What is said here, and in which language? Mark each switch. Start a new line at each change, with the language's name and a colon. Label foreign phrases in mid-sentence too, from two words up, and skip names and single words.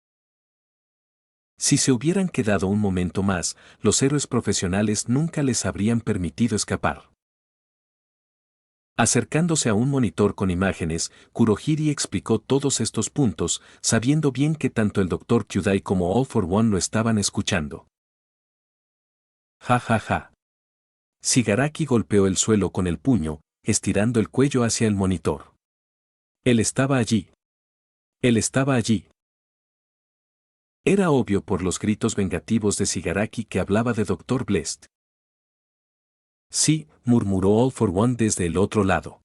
Spanish: Si se hubieran quedado un momento más, los héroes profesionales nunca les habrían permitido escapar. Acercándose a un monitor con imágenes, Kurohiri explicó todos estos puntos, sabiendo bien que tanto el Dr. Kyudai como All for One lo estaban escuchando. Ja ja ja. Shigaraki golpeó el suelo con el puño, estirando el cuello hacia el monitor. Él estaba allí. Él estaba allí. Era obvio por los gritos vengativos de Shigaraki que hablaba de Dr. Blessed. Sí, murmuró All for One desde el otro lado.